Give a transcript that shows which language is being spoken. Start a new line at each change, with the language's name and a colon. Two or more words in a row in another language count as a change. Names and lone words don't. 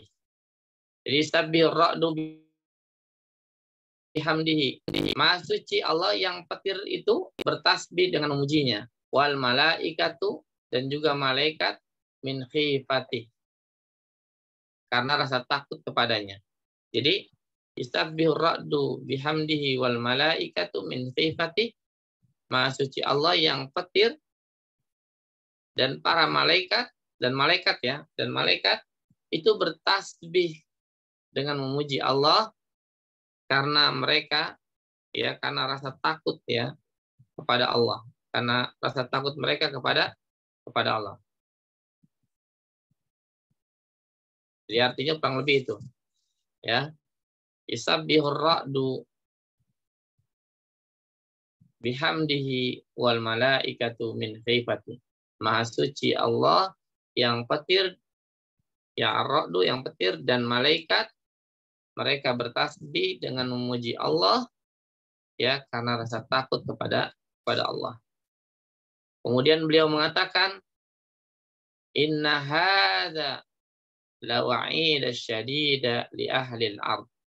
Arabic: Jadi سبح الرعد بحمده.
Indonesian: Maha suci Allah yang petir itu bertasbih dengan memujinya.
Arabic: والملائكة,
Indonesian: dan juga malaikat
Arabic: من خيفته,
Indonesian: karena rasa takut kepadanya.
Arabic: Jadi يسبح الرعد بحمده والملائكة من خيفته.
Indonesian: Maha suci Allah yang petir dan para malaikat dan malaikat itu bertasbih dengan memuji Allah karena mereka, ya, karena rasa takut, ya, kepada Allah, karena rasa takut mereka kepada Allah. Jadi artinya kurang lebih itu, ya.
Arabic: يسبح الرعد بحمده والملائكة من خيفته.
Indonesian: Maha suci Allah yang petir, ya, ar-ra'du yang petir, dan malaikat mereka bertasbih dengan memuji Allah, ya, karena rasa takut kepada Allah. Kemudian beliau mengatakan,
Arabic: إن هذا لوعيد شديد لأهل الأرض.